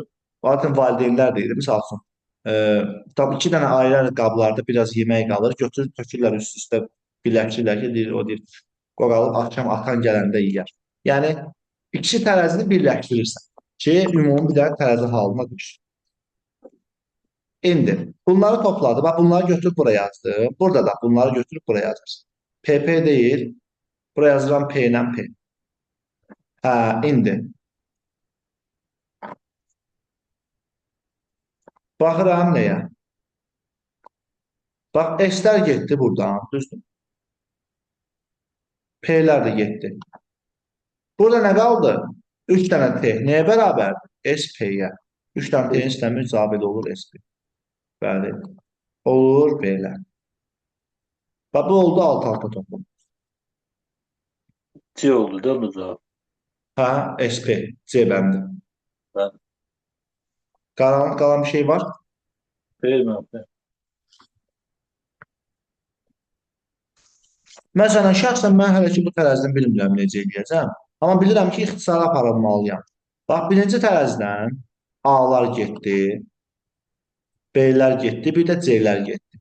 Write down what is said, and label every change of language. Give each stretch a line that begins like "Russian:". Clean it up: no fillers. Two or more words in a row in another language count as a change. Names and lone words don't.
Azerbaijani: Zaten valideynlər deyir, misal üçün. E, Tam iki dənə ayrı qablarda biraz yemək qalır. Götürüb tökürlər üst-üstə birləşdirirlər ki, deyir, o deyir, qoralıb axşam atan gələndə yeyər. Yəni, ikisi tərəzini birləşdirirsən ki, ümumi bir dənə tərəzi halına düşür. İndi bunları topladı.
Turkish: Bak bunları götürüp buraya yazdım. Burada da bunları götürüp buraya yazarsın. PP değil. Buraya yazılan P ile P. Ha,
Azerbaijani: indi. Baxıram nəyə? Bax, S'lər getdi buradan. Düzdür. P'lər də getdi. Burada nə qaldı? 3 dənə T. Nəyə bərabərdir? SP-yə. 3 dənə T'nin istəmir, cavab elə olur SP. Bəli. Olur B'lər. Bax, bu oldu alt-alta toplam.
Turkish: C oldu değil mi cevap?
Azerbaijani: Ha, SP. C bəndi.
Turkish: Ben
Azerbaijani: Qalan bir şey var.
Turkish: değil mi abi?
Azerbaijani: Məsələn, şəxsən mən hələ ki bu tərəzidən bilmirəm necə eləyəcəm. Amma bilirəm ki, ixtisara aparılmalıyam. Bax, birinci tərəzidən A-lar getdi, B-lər getdi, bir də C-lər getdi.